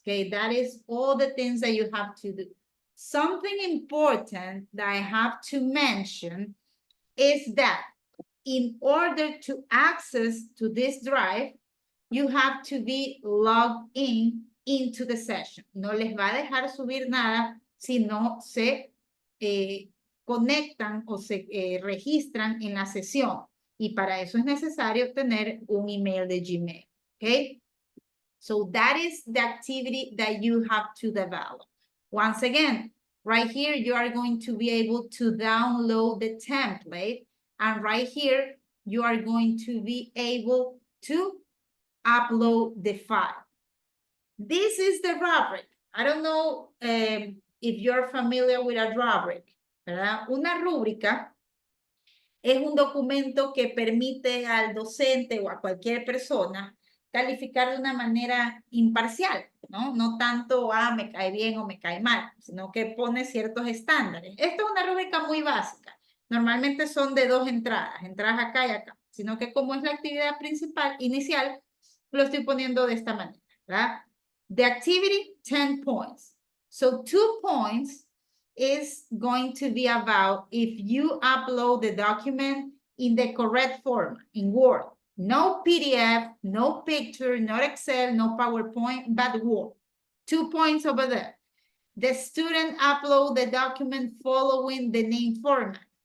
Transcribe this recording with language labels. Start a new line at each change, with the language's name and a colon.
English: Okay, that is all the things that you have to do. Something important that I have to mention is that in order to access to this drive, you have to be logged in into the session.
Spanish: No les va a dejar subir nada si no se conectan o se registran en la sesión. Y para eso es necesario tener un email de Gmail.
English: Okay? So that is the activity that you have to develop. Once again, right here, you are going to be able to download the template. And right here, you are going to be able to upload the file. This is the rubric. I don't know if you're familiar with a rubric,
Spanish: ¿verdad? Una rúbrica es un documento que permite al docente o a cualquier persona calificar de una manera imparcial, ¿no? No tanto, me cae bien o me cae mal, sino que pone ciertos estándares. Esta es una rúbrica muy básica. Normalmente son de 2 entradas, entradas acá y acá, sino que como es la actividad principal, inicial, lo estoy poniendo de esta manera, ¿verdad?
English: The activity, 10 points. So 2 points is going to be about if you upload the document in the correct format, in Word. No PDF, no picture, not Excel, no PowerPoint, but Word. 2 points over there. The student upload the document following the name format.